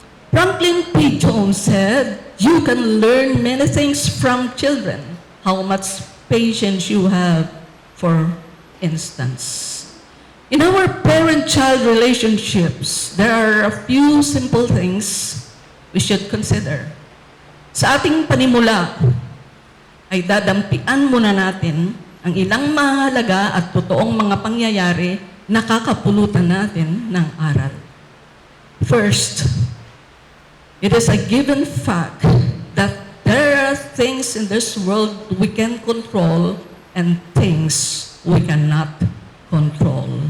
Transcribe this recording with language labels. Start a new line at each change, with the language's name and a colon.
English: Franklin P. Jones said, you can learn many things from children. How much patience you have, for instance. In our parent-child relationships, there are a few simple things we should consider.
Filipino: Sa ating panimula, ay dadampian muna natin ang ilang mahalaga at totoong mga pangyayari na kakapulutan natin ng aral.
English: First, it is a given fact that there are things in this world we can control and things we cannot control.